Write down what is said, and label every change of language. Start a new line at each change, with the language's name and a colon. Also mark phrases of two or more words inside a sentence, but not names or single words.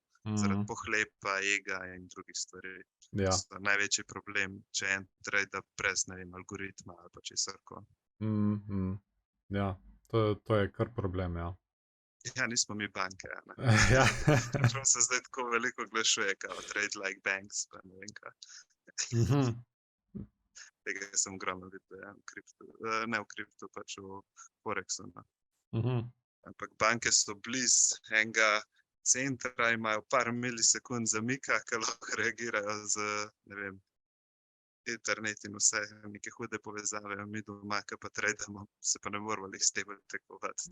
Slovenian: Zaradi pohlepa, ega in drugih stvari. Ja. Največji problem, če en trade brez, ne vem, algoritma ali pa česarkoli. Ja, to je kar problem, ja. Ja, nismo mi banke, Ja. Čeprav se zdaj tako veliko oglašuje, kao
English: trade like banks,
Slovenian: pa ne vem kaj. Tega sem ogromno videl, ja, ne v kriptu, pač v Forexu. Ampak banke so blizu enega centra, imajo par milisekund zamika, ki lahko reagirajo z, ne vem, internet in vse, neke hude povezave, mi doma, ki pa tradamo, se pa ne moramo s tem tekmovati.